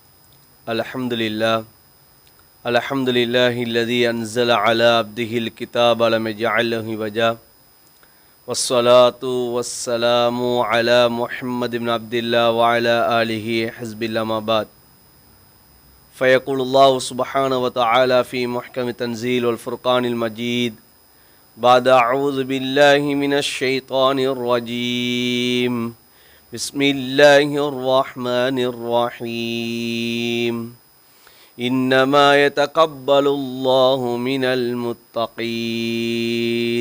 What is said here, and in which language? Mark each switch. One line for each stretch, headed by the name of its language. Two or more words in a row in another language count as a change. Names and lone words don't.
Arabic: الحمد لله الذي أنزل على عبده الكتاب لم يجعل له عوجا. والصلاة والسلام على محمد بن عبد الله وعلى آله حسب الله ما بات. فيقول الله سبحانه وتعالى في محكم تنزيل والفرقان المجيد. بعد أعوذ بالله من الشيطان الرجيم. بسم الله الرحمن الرحيم. إنما يتقبل الله من المتقين.